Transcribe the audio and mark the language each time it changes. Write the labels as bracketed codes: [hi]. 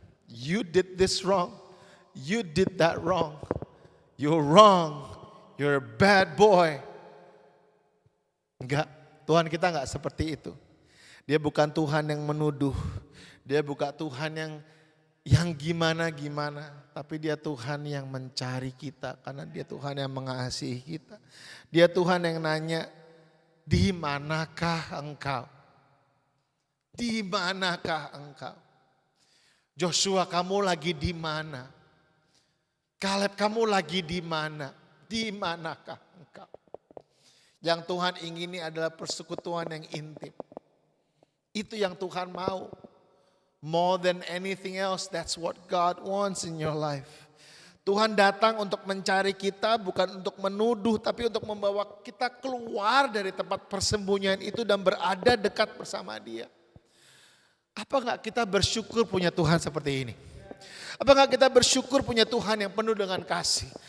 [en] You did this wrong, you did that wrong, you're wrong, you're a bad boy. [id] Enggak, Tuhan kita enggak seperti itu. Dia bukan Tuhan yang menuduh, dia bukan Tuhan yang gimana-gimana, tapi dia Tuhan yang mencari kita karena dia Tuhan yang mengasihi kita. Dia Tuhan yang nanya, di manakah engkau? Di manakah engkau? Joshua, kamu lagi di mana? Kaleb, kamu lagi di mana? Di manakah engkau? Yang Tuhan ingini adalah persekutuan yang intim. Itu yang Tuhan mau. [en] More than anything else, that's what God wants in your life. [id] Tuhan datang untuk mencari kita, bukan untuk menuduh, tapi untuk membawa kita keluar dari tempat persembunyian itu dan berada dekat bersama Dia. Apa enggak kita bersyukur punya Tuhan seperti ini? Apa enggak kita bersyukur punya Tuhan yang penuh dengan kasih?